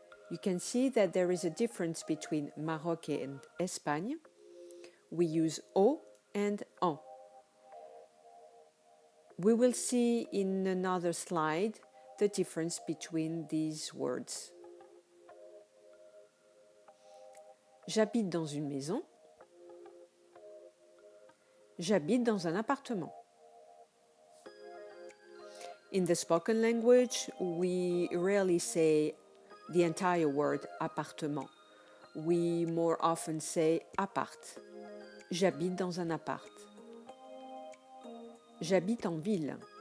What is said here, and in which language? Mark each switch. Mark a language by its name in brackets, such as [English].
[English] You can see that there is a difference between Maroc and Espagne. We use au and en. We will see in another slide the difference between these words. [French] J'habite dans une maison. J'habite dans un appartement. [English] In the spoken language, we rarely say the entire word appartement. We more often say appart. [French] J'habite dans un appart. J'habite en ville.